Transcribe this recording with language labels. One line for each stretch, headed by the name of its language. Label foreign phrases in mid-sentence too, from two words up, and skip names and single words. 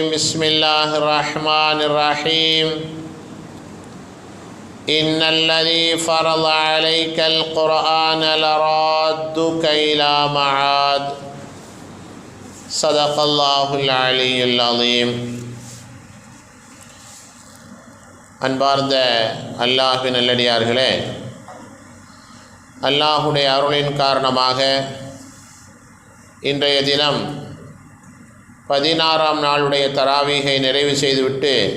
Arabic: بسم الله الرحمن الرحيم. إن الذي فرض عليك القرآن لرادك إلى معاد. صدق الله العلي العظيم.
Tamil: அன்பார்ந்த அல்லாஹ்வின் நல்லடியார்களே, அல்லாஹுடைய அருளின் காரணமாக இன்றைய தினம் 16ஆம் நாளுடைய தராவீகை நிறைவு செய்துவிட்டு